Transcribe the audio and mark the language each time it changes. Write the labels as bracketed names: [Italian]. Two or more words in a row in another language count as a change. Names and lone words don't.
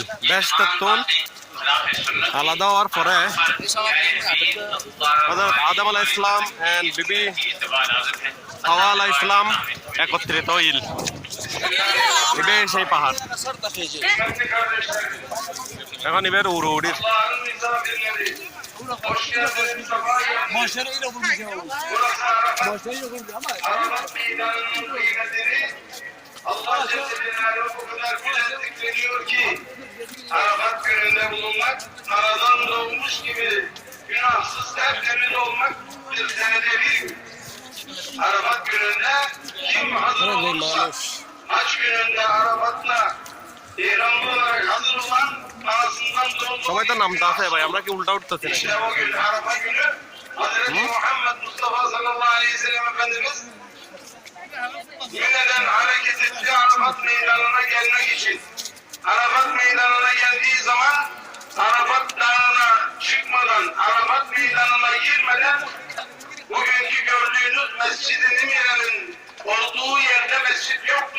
[Bangla] বেহেশতের আলাদা হওয়ার পরে হযরত আদম [Arabic] عليه السلام [Bangla] এন্ড বিবি হাওয়া [Arabic] عليه السلام [Bangla] একত্রিত হইল। এবে সেই পাহাড় এখন এবার উড়ির [Turkish] Allah Celle Celaluhu bu kadar güzel zikrediyor ki Arafat gününde bulunmak aradan doğmuş gibi günahsız tertemiz olmak bir senede bir gün. Arafat gününde kim hazır olursa haç gününde Arafat'la İhramlı olarak hazır olan anasından doğduğu [Bangla] সবাই তো নামতে আছে ভাই, আমরা কি উল্টা উঠতেছি নাকি? [Turkish] İşte o gün Arafa günü Hazreti Muhammed Mustafa [Arabic] صلى الله عليه وسلم [Turkish] Efendimiz Mine'den hareket etti Arafat meydanına gelmek için. Arafat meydanına geldiği zaman Arafat dağına çıkmadan, Arafat meydanına girmeden bugünkü gördüğünüz Mescid-i Nimire'nin olduğu yerde mescit yoktu.